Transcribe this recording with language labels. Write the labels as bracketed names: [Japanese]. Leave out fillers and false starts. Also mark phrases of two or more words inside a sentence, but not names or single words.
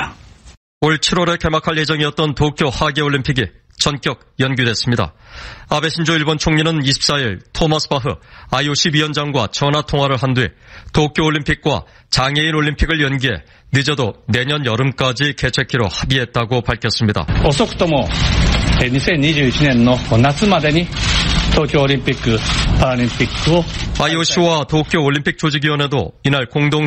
[Korean] 올 7월에 개막할 예정이었던 도쿄 하계올림픽이 전격 연기됐습니다. 아베 신조 일본 총리는 24일 토마스 바흐 IOC 위원장과 전화통화를 한 뒤 도쿄올림픽과 장애인 올림픽을 연기해 늦어도 내년 여름까지 개최키로 합의했다고 밝혔습니다. [Japanese] 遅くとも2021年の夏までに東京オリンピック・パラリンピックを [Korean] IOC와 도쿄올림픽 조직위원회도 이날 공동